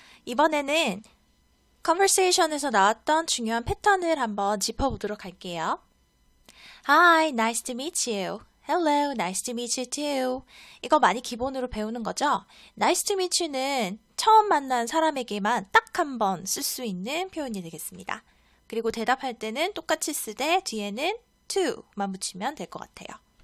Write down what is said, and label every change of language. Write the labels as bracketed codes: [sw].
[ko] 이번에는 conversation에서 나왔던 중요한 패턴을 한번 짚어보도록 할게요. [en] Hi, nice to meet you. Hello, nice to meet you too. [ko] 이거 많이 기본으로 배우는 거죠? [en] Nice to meet you [ko] 는 처음 만난 사람에게만 딱 한 번 쓸 수 있는 표현이 되겠습니다. 그리고 대답할 때는 똑같이 쓰되 뒤에는 to만 붙이면 될 것 같아요.